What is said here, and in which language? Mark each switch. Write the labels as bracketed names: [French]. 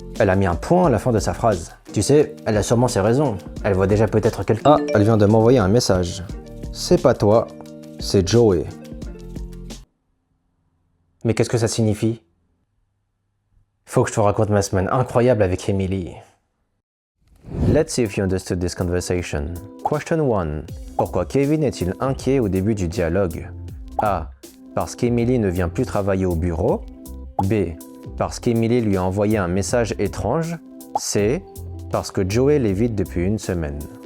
[French] Elle a mis un point à la fin de sa phrase. Tu sais, elle a sûrement ses raisons. Elle voit déjà peut-être quelqu'un. Ah, elle vient de m'envoyer un message. C'est pas toi, c'est Joey. Mais qu'est-ce que ça signifie? Faut que je te raconte ma semaine incroyable avec Emily. [English] Let's see if you understood this conversation. Question 1. [French] Pourquoi Kevin est-il inquiet au début du dialogue? A. Parce qu'Emily ne vient plus travailler au bureau. B. Parce qu'Emily lui a envoyé un message étrange. C. Parce que Joey l'évite depuis une semaine.